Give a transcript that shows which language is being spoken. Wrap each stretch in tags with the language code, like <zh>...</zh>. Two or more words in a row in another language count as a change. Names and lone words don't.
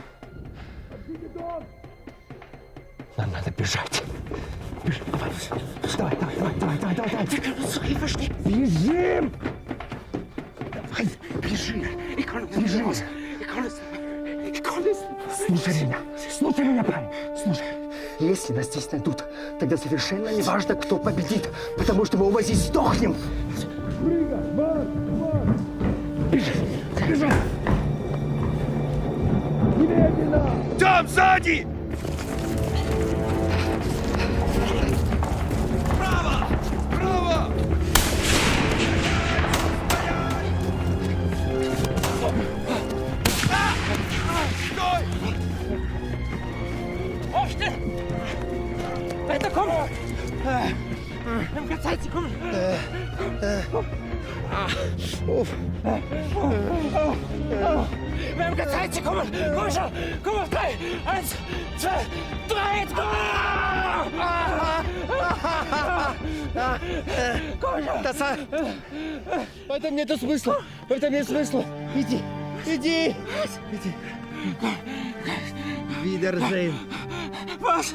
<ru>Нам надо бежать. Давай.</ru> <de>Wir können uns doch hier verstecken.</de> <ru>Бежим! Давай, бежим.</ru> <de>Ich kann es.</de> <ru>Слушай меня, парень. Слушай. Если нас здесь найдут, тогда совершенно не важно, кто победит, потому что мы оба здесь сдохнем. Бежим. Там, сзади! Право! Стой!</ru> <de>Aufstehen! Weiter, komm! Wir haben keine Zeit, sie kommen! Wir haben keine Zeit, sie kommen! Komm schon! Komm auf 3! 1, 2, 3, jetzt komm! Komm schon!</de> <ru>В этом нет смысла! В этом нет смысла! Иди!</ru> <de>Wiedersehen! Was?</de>